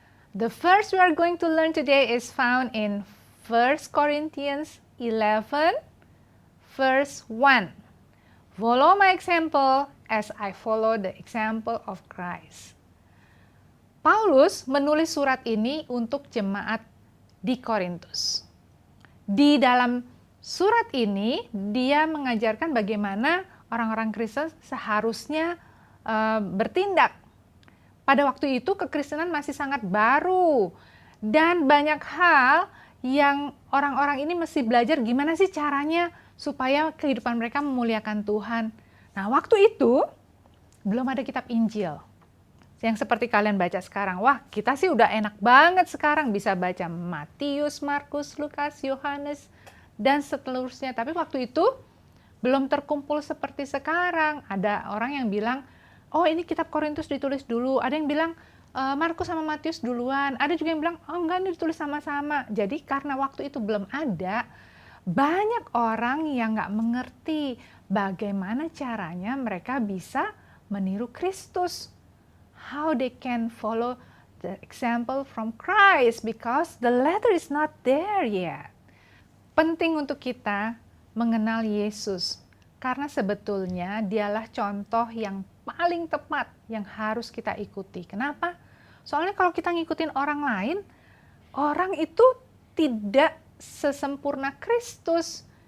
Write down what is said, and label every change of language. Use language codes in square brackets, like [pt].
[en] The verse we are going to learn today is found in 1 Corinthians 11, verse 1. Follow my example as I follow the example of Christ. [id] Paulus menulis surat ini untuk jemaat di Korintus. Di dalam surat ini, dia mengajarkan bagaimana orang-orang Kristen seharusnya bertindak. Pada waktu itu kekristenan masih sangat baru dan banyak hal yang orang-orang ini mesti belajar gimana sih caranya supaya kehidupan mereka memuliakan Tuhan. Nah, waktu itu belum ada kitab Injil yang seperti kalian baca sekarang. Wah, kita sih udah enak banget sekarang bisa baca Matius, Markus, Lukas, Yohanes, dan seterusnya. Tapi waktu itu belum terkumpul seperti sekarang. Ada orang yang bilang, oh ini kitab Korintus ditulis dulu. Ada yang bilang Markus sama Matius duluan. Ada juga yang bilang, oh enggak, ini ditulis sama-sama. Jadi karena waktu itu belum ada, banyak orang yang nggak mengerti bagaimana caranya mereka bisa meniru Kristus. [en] How they can follow the example from Christ because the letter is not there yet. [id] Penting untuk kita mengenal Yesus karena sebetulnya dialah contoh yang paling tepat yang harus kita ikuti. Kenapa? Soalnya kalau kita ngikutin orang lain, orang itu tidak sesempurna Kristus.